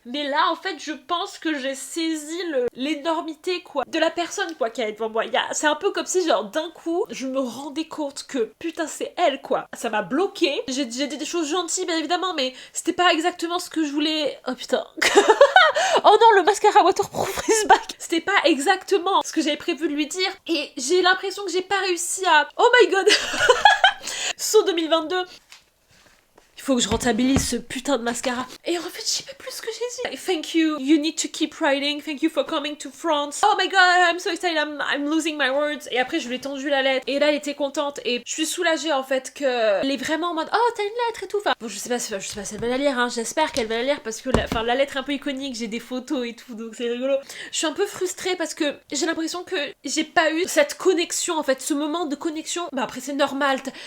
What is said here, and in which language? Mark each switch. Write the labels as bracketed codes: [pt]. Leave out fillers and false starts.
[fr] Mais là en fait je pense que j'ai saisi l'énormité quoi de la personne quoi qui est devant moi. C'est un peu comme si genre d'un coup je me rendais compte que putain c'est elle quoi. Ça m'a bloqué. J'ai dit des choses gentilles bien évidemment, mais c'était pas exactement ce que je voulais. Oh putain. Oh non, le mascara waterproof [en] is back. [fr] C'était pas exactement ce que j'avais prévu de lui dire et j'ai l'impression que j'ai pas réussi à... [en] Oh my god. [fr] Saut 2022. Il faut que je rentabilise ce putain de mascara. Et en fait, je sais pas plus ce que j'ai dit. [en] Thank you, you need to keep writing. Thank you for coming to France. Oh my god, I'm so excited, I'm losing my words. [fr] Et après, je lui ai tendu la lettre. Et là, elle était contente. Et je suis soulagée en fait qu'elle est vraiment en mode oh, t'as une lettre et tout. Enfin, bon, je sais pas si elle va la lire, hein. J'espère qu'elle va la lire parce que la lettre est un peu iconique. J'ai des photos et tout, donc c'est rigolo. Je suis un peu frustrée parce que j'ai l'impression que j'ai pas eu cette connexion en fait, ce moment de connexion. Bah après, c'est normal.